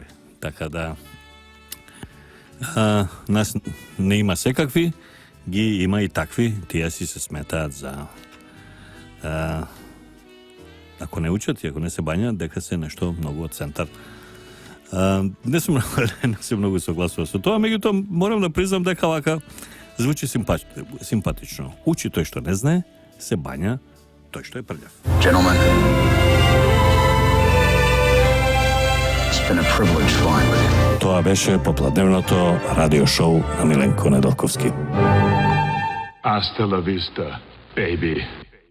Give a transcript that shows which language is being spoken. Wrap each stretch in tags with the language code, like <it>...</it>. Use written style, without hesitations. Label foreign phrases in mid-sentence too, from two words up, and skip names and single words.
<mk>Така да нас не има секакви, ги има и такви, тие си се сметаат за ако не учат и ако не се бањаат, дека се нешто многу од центар. Не сум многу согласува со тоа, меѓутоа морам да признам дека вака звучи симпатично. Учи тој што не знае, се бања тој што е прљав.</mk> <en>Gentlemen, it's been a privilege flying with you.</en> <mk>Тоа беше попладневното радио шоу на Миленко Неделковски.</mk> <es>Hasta la vista, baby.</es>